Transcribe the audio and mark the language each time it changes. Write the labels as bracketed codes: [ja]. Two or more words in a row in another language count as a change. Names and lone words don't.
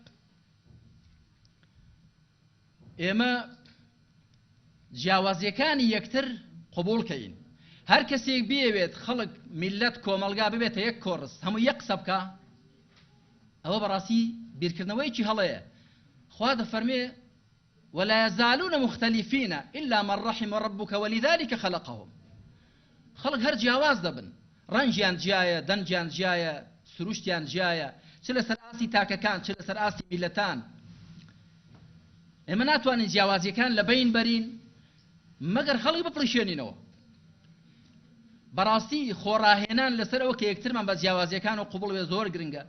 [ckb] ئێمە جیاوازیەکانی یەکتر قبوڵکەین هەر کەسێک بێوێت خەڵک میلەت کۆمەلگا ببێتە یەک کۆڕس هەموو یەک قسە بکە ئەوە بەڕاستی بیرکردنەوەیکی هەڵەیە خوا دەفەرمێ [ar] ولا يزالون مختلفين إلا من رحم ربك ولذلك خلقهم [ckb] خەڵک هەر جیاواز دەبن ڕەنجیان جیایە دەنجیان جیایە سروشتیان جیایە چ لەسەر ئاسی تاکەکان چ لەسەر ئاسی میلەتان ئێمە ناتوانین جیاوازیەکان لە بین بەرین مەگەر خەڵک بپڕیشێنینەوە بەڕاستی خۆڕاهێنان لەسەر ئەوە کە یەکترمان بە جیاوازیەکان و قوبڵ بێ زۆر گرنگە.